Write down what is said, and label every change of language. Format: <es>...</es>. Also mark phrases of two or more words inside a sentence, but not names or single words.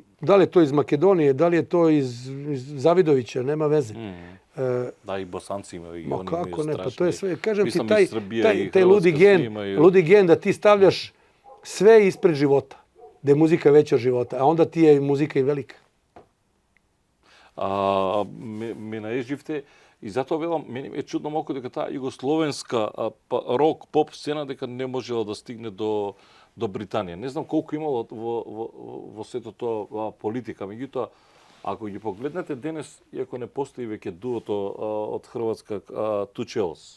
<sr>Da li je to iz Makedonije, da li je to iz Zavidovića, nema veze. Da, i Bosanci imaju. Ma kako ne, pa to je sve. Kažem ti, taj ludi gen da ti stavljaš sve ispred života. Da je muzika veća od života, a onda ti je muzika i velika.</sr> <mk>Ме наеживте и затоа велам, мене е чудно малку дека таа југословенска рок, поп сцена дека не можела да стигне до Британија. Не знам колку имало во сето тоа политика, меѓутоа, ако ги погледнете денес, иако не постои веќе дуото од Хрватска Two Cells.</mk>